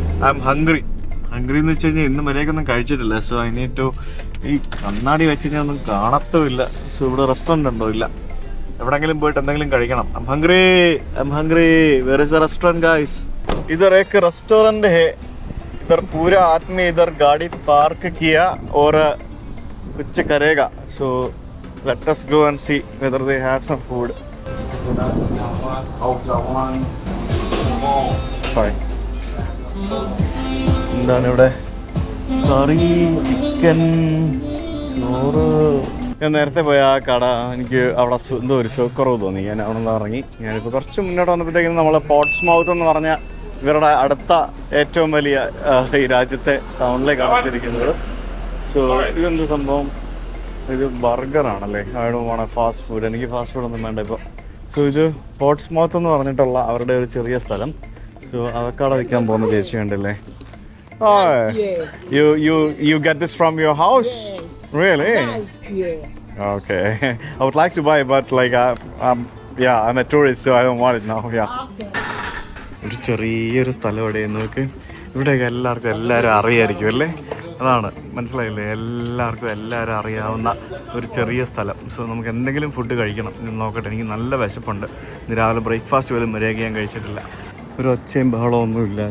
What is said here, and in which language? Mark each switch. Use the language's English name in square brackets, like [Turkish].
[English] I am hungry [Malayalam] എന്ന് വെച്ച് കഴിഞ്ഞാൽ ഇന്ന് വരെയൊന്നും കഴിച്ചിട്ടില്ല. [English] So I need to. [Malayalam] ഈ കണ്ണാടി വെച്ച് കഴിഞ്ഞാൽ ഒന്നും കാണത്തുമില്ല. സോ ഇവിടെ റെസ്റ്റോറൻറ്റ് ഉണ്ടോ? ഇല്ല. എവിടെങ്കിലും പോയിട്ട് എന്തെങ്കിലും കഴിക്കണം. [English] I am hungry where is a restaurant guys? [Hindi] इधर एक रेस्टोरेंट है. इधर पूरा आदमी इधर गाड़ी पार्क किया और कुछ करेगा. [English] So let us go and see whether they have some food. [Malayalam] എന്താണ് ഇവിടെ? കറി, ചിക്കൻ, ചോറ്. ഞാൻ നേരത്തെ പോയ ആ കട എനിക്ക് അവിടെ എന്തോ ഒരു സുഖക്കുറവ് തോന്നി. ഞാൻ അവിടെ നിന്ന് ഇറങ്ങി. ഞാനിപ്പോൾ കുറച്ച് മുന്നോട്ട് വന്നപ്പോഴത്തേക്കും നമ്മൾ പോർട്സ്മൗത്ത് എന്ന് പറഞ്ഞ ഇവരുടെ അടുത്ത ഏറ്റവും വലിയ ഈ രാജ്യത്തെ ടൗണിലേക്കാണ് എത്തിയിരിക്കുന്നത്. സോ ഇതെന്ത് സംഭവം? ഇത് ബർഗറാണല്ലേ? അവിടെ ഫാസ്റ്റ് ഫുഡ്. എനിക്ക് ഫാസ്റ്റ് ഫുഡൊന്നും വേണ്ട ഇപ്പോൾ. സോ ഇത് പോർട്സ്മൗത്ത് എന്ന് പറഞ്ഞിട്ടുള്ള അവരുടെ ഒരു ചെറിയ സ്ഥലം. സോ അതൊക്കെ അവിടെ വിൽക്കാൻ പോകുന്ന ചേച്ചി കണ്ടല്ലേ? [English] Oh, yeah. You get this from your house? Yes. Really? Yes, yeah. Okay. I would like to buy, but like I'm a tourist, so I don't want it now. Yeah. Okay. [Malayalam] ഒരു ചെറിയൊരു സ്ഥലം ഇവിടെ നോക്ക്. ഇവിടെയൊക്കെ എല്ലാവരും അറിയായിരിക്കും അല്ലേ? അതാണ് മനസ്സിലായില്ലേ? എല്ലാവരും അറിയാവുന്ന ഒരു ചെറിയ സ്ഥലം. സോ നമുക്ക് എന്തെങ്കിലും ഫുഡ് കഴിക്കണം. നോക്കട്ടെ, എനിക്ക് നല്ല വിശപ്പുണ്ട്. ഇന്ന് രാവിലെ ബ്രേക്ക്ഫാസ്റ്റ് പോലും മര്യാദയ്ക്ക് ഞാൻ കഴിച്ചിട്ടില്ല. ഒരു ഒച്ചയും ബഹളമൊന്നുമില്ല.